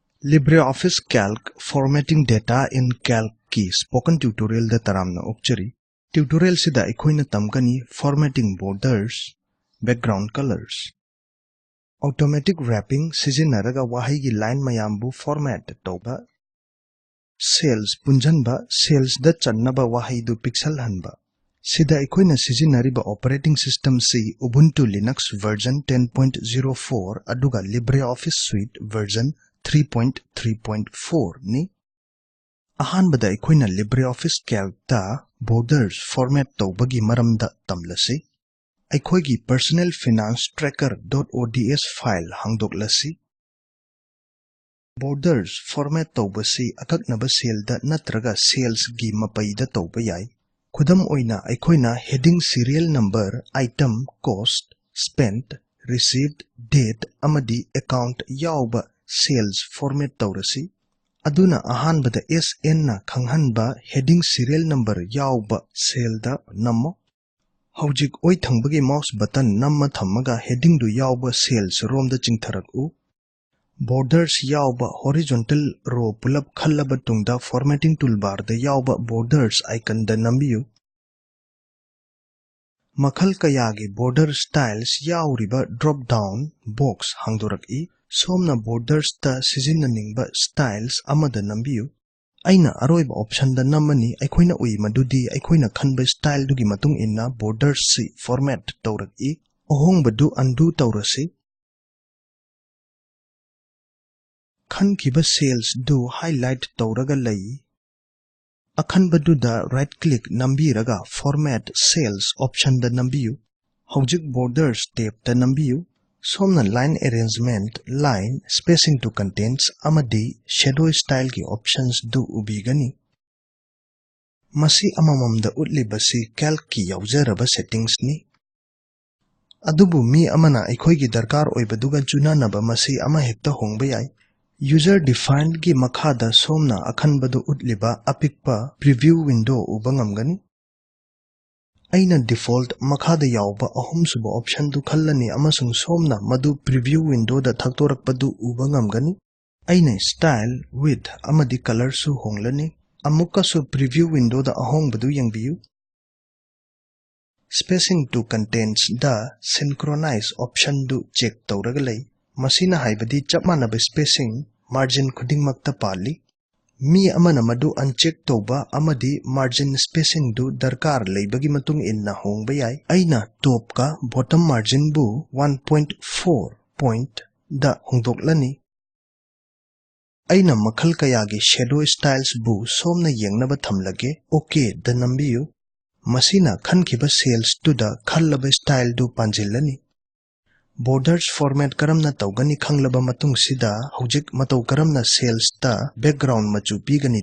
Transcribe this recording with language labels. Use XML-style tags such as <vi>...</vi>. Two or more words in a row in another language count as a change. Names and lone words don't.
<en>LibreOffice-Calc Formatting Data in Calc की Spoken Tutorial</en> <mni>দা তরামনা ওক্চরী</mni> <en>Tutorial</en> <mni>সিদা ইখোইনা তমকনী</mni> <en>Formatting Borders, Background Colors. Automatic Wrapping</en> <mni>সিজিনরগা ৱাহী কী লাইন মযাম্বু format তোবা Cells পুংজনবা Cells দা চন্নবা ৱাহী দু পিক্সল হনবা সিদা ইখোইনা সিজিনরিবা</mni> <en>Operating System</en> <mni>সী Ubuntu Linux version 10.04 অদুগা LibreOffice Suite version 3.3.4 ni ahanbada ikoina LibreOffice Calc ta borders format tawbagi maramda tamlasi aikoigi personal finance tracker.ods file hangdoklasi borders format tawbasi akaknaba cell da natraga cells gi mapaida tawba yai khudam oina aikoina</mni> <en>heading serial number item cost spent received date</en> <mni>amadi account yauba Cells format taurasi aduna ahanbada SN na khanghanba</mni> <en>heading serial number</en> <mni>yauba cell da nammo hojik oi thangbagi</mni> <en>mouse button</en> <mni>namma thammaga heading du yauba cells rom da chingtharak u borders yauba</mni> <en>horizontal row</en> <mni>pulap khallaba tungda</mni> <en>formatting toolbar</en> <mni>da yauba</mni> <en>borders icon</en> <mni>da nambiyu makhal kayagi</mni> <en>border styles</en> <mni>yauriba</mni> <en>drop down box</en> <mni>hangdorak i somna borders ta sizinaningba styles amada nambiyu aina aroiba option da namani aikoina ui madudi aikoina khanba style dugi matung inna borders si format tawrak i ohong badu undo tawrasi khankiba cells du highlight tawraga lai akhan badu da</mni> <en>right click</en> <mni>nambiraga</mni> <en>format cells option</en> <mni>da nambiyu hojik</mni> <en>borders tab</en> <mni>da nambiyu somna line arrangement</mni> <en>line spacing to contents</en> <mni>amadi</mni> <en>shadow style</en> <mni>ki options du ubigani masi amamam da utlibasi calc ki yauzaraba settings ni adubu mi amana aikoi gi darkar oibaduga chunanaba masi ama hekta hongba yai</mni> <en>user defined</en> <mni>gi makhada somna akhanbadu utliba apikpa</mni> <en>preview window</en> <mni>ubangamgani aina default makhada yauba ahumsuba option du khallani amasung somna madu</mni> <en>preview window</en> <mni>da thaktorakpadu ubangamgani aina</mni> <en>style width</en> <mni>amadi color su honglani amukka su</mni> <en>preview window</en> <mni>da ahongbadu yangbiyu</mni> <en>spacing to contents</en> <mni>da</mni> <en>synchronize option</en> <mni>du check tawragalai masina haibadi chapmanaba</mni> <en>spacing margin</en> <mni>khudingmakta pali mi amana madu uncheck tawba amadi</mni> <en>margin spacing</en> <mni>du darkar leibagi matung inna hongba yai aina top ka</mni> <en>bottom margin</en> <mni>bu 1.4 point da hongdoklani aina makhal kayagi</mni> <en>shadow styles</en> <mni>bu somna yengnaba thamlage okay da nambiyu masina khankhiba cells tu da khallaba style du panjillani borders format karamna tawgani khanglaba matung sida hojik matau karamna cells ta background machu pigani</mni>